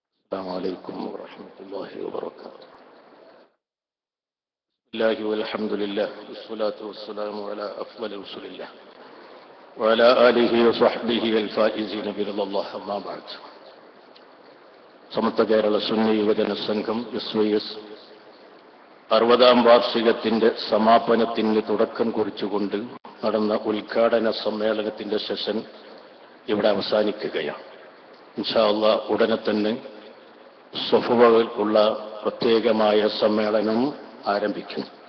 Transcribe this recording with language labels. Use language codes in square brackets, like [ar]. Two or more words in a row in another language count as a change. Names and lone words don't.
[ar] السلام عليكم ورحمة الله وبركاته. بسم الله والحمد لله والصلاة والسلام على أفضل رسول الله وعلى آله وصحبه الفائزين برضا الله. أما بعد. [ml] സമത്വ കേരള സുന്നി യുവജന സംഘം SYS 60ാം വാർഷികത്തിന്റെ സമാപനത്തിന് തുടക്കം കുറിച്ചുകൊണ്ട് നടന്ന ഉദ്ഘാടന സമ്മേളനത്തിന്റെ സെഷൻ ഇവിടെ അവസാനിക്കുകയാണ്. [ar] إن شاء الله [ml] ഉടനെ തന്നെ സ്വഫുകൾക്കുള്ള പ്രത്യേകമായ സമ്മേളനം ആരംഭിക്കും.